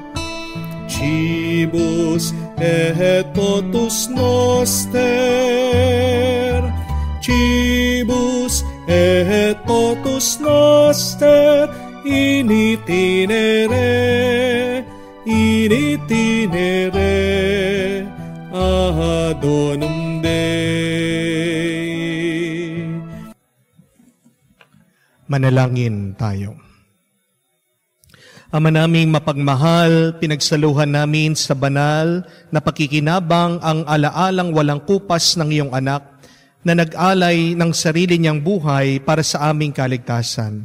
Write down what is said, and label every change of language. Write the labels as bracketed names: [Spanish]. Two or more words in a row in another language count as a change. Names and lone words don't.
[Latin] Cibus et potus noster, cibus et potus noster, in itinere adonum Dei. [Filipino] Manalangin tayo. Ama naming mapagmahal, pinagsaluhan namin sa banal na pakikinabang ang alaalang walang kupas ng iyong anak na nag-alay ng sarili niyang buhay para sa aming kaligtasan.